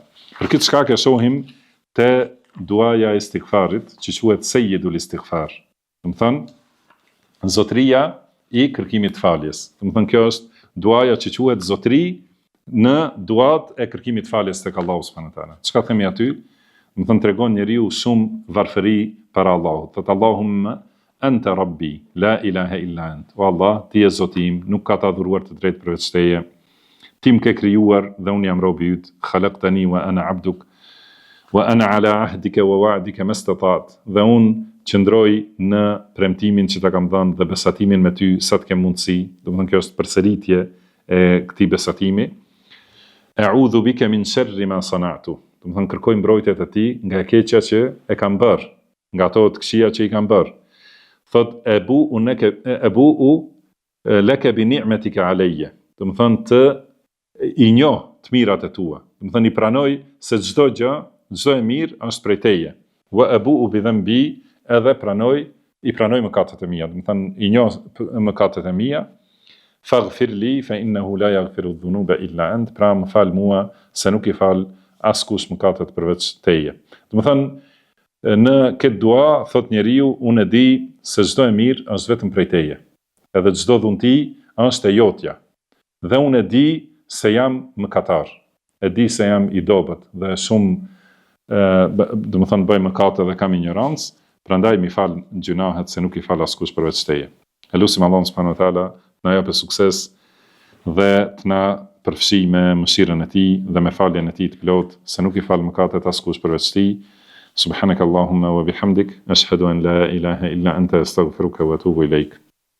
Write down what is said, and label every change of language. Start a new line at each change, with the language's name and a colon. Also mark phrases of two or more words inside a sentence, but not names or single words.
Albanian: Për këtë shkak e shohim te duaja e istighfarit, që quhet Sayyidul Istighfar. Domethënë zotëria i kërkimit të faljes. Domethënë kjo është duaja që quhet zotëri në duat e kërkimit të faljes tek Allahu
Arabic: سبحانه وتعالى.
Albanian: Çka themi aty? Domethënë tregon njeriu shumë varfëri para Allahut.
Arabic: Thot اللهم أنت ربي لا إله إلا أنت.
Albanian: O Allah, ti je zoti im, nuk ka të adhuruar të drejtë përveç teje. Ti më ke krijuar dhe unë jam robi yt.
Arabic: خلقتني وأنا عبدك وأنا على عهدك ووعدك ما استطعت.
Albanian: Dhe unë qëndroj në premtimin që ta kam dhënë dhe besatimin me ty sa të kem mundësi. Domethënë kjo është përsëritje e këtij besatimi.
Arabic: أعوذ بك من شر ما صنعت.
Albanian: Domethënë kërkoj mbrojtje te ti nga e keqja që e kam bërë, nga ato të këqija që i kam bërë.
Arabic: Thot أبوء لك بنعمتك علي.
Albanian: Domethënë të i njoh të mirat e tua. Domethënë i pranoj se çdo gjë, çdo e mirë është prej teje.
Arabic: وأبوء بذنبي,
Albanian: edhe i pranoj mëkatet e mia. Domethënë i njoh mëkatet e mia.
Arabic: فاغفر لي فإنه لا يغفر الذنوب إلا أنت.
Albanian: Pra më fal mua se nuk i fal askush mëkatet përveç teje. Domethënë në këtë dua thot njeriu, unë e di se çdo e mirë është vetëm prej teje. Edhe çdo dhunti është e jotja. Dhe unë e di se jam mëkatar. E di se jam i dobët dhe shumë domethënë bëj mëkate dhe kam ignorancë, prandaj mi fal gjunahet se nuk i fal askush përveç teje. Elusim Allahun
Arabic: سبحانه وتعالى
Albanian: na japë sukses dhe të na përfshi me mëshirën e tij dhe me faljen e tij të plotë, se nuk i fal mëkatet askush përveç tij.
Arabic: سبحانك اللهم وبحمدك أشهد أن لا إله إلا أنت أستغفرك وأتوب إليك.